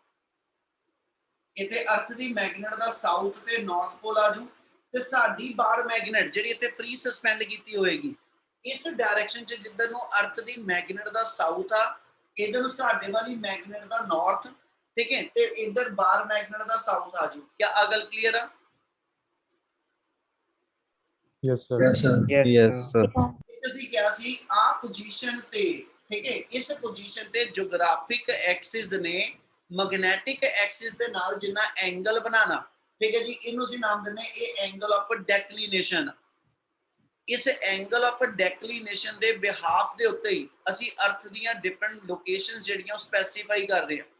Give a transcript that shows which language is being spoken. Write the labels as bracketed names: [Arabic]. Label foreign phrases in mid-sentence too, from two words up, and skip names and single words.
[Punjabi] ਇੱਥੇ ਅਰਥ ਦੀ ਮੈਗਨੇਟ ਦਾ ਸਾਊਥ ਤੇ [English] north pole [Punjabi] ਆ ਜੂ, ਤੇ ਸਾਡੀ [English] bar magnet [Punjabi] ਜਿਹੜੀ ਇੱਥੇ [English] free suspend [Punjabi] ਕੀਤੀ ਹੋਏਗੀ ਇਸ ਡਾਇਰੈਕਸ਼ਨ 'ਚ ਜਿੱਧਰ ਨੂੰ ਅਰਥ ਦੀ ਮੈਗਨੇਟ ਦਾ ਸਾਊਥ ਆ, ਇਧਰ ਨੂੰ ਸਾਡੇ ਵਾਲੀ ਮੈਗਨੇਟ ਦਾ ਨਾਰਥ, ਠੀਕ ਹੈ, ਤੇ ਇਧਰ [English] bar magnet [Punjabi] ਦਾ ਸਾਊਥ ਆ ਜੂ। ਕੀ ਆ ਗੱਲ ਕਲੀਅਰ ਆ? [English] Yes, sir. Yes, sir. Yes, sir. [Punjabi] ਅਸੀਂ ਕਿਹਾ ਸੀ ਆ ਪੋਜੀਸ਼ਨ ਤੇ, ਠੀਕ ਹੈ, ਇਸ ਪੋਜੀਸ਼ਨ ਤੇ [English] geographic axis [Punjabi] ਨੇ [English] magnetic axis [Punjabi] ਦੇ ਨਾਲ ਜਿੰਨਾ ਐਂਗਲ ਬਣਾਣਾ, ਠੀਕ ਹੈ ਜੀ, ਇਹਨੂੰ ਅਸੀਂ ਨਾਮ ਦਿੰਦੇ ਇਹ [English] angle of declination. [Punjabi] ਇਸ [English] angle of declination [Punjabi] ਦੇ ਬਿਹਾਫ ਦੇ ਉੱਤੇ ਹੀ ਅਸੀਂ ਅਰਥ ਦੀਆਂ [English] different locations [Punjabi] ਜਿਹੜੀਆਂ ਸਪੈਸੀਫਾਈ ਕਰਦੇ ਹਾਂ।